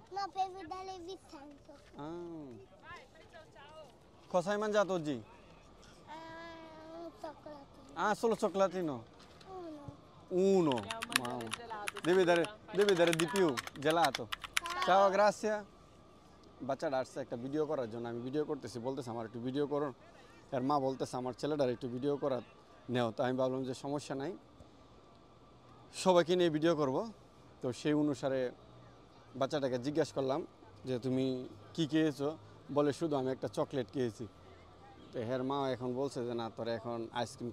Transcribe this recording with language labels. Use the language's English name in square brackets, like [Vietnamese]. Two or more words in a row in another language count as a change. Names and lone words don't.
[Italian] No, per vedere Vincenzo. Ah. Cosa hai mangiato oggi? Un cioccolatino. Ah, solo cioccolatino. Uno. Uno. Mamma. Devi dare di più, gelato. Ciao, grazie. [Bangla] বাচ্চাটা আসছে একটা ভিডিও করার জন্য আমি ভিডিও করতেছি বলতেছে আমার একটু ভিডিও করুন এর মা বলতেছে আমার ছেলেটার একটু ভিডিও করার নেও তো আমি ভাবলাম যে সমস্যা নাই সবাইকে নিয়ে ভিডিও করব তো সেই অনুসারে বাচ্চাটাকে জিজ্ঞাসা করলাম যে তুমি কি খেয়েছো বলে শুধু আমি একটা চকলেট খেয়েছি তো এর মা এখন বলছে যে না তোরা এখন আইসক্রিম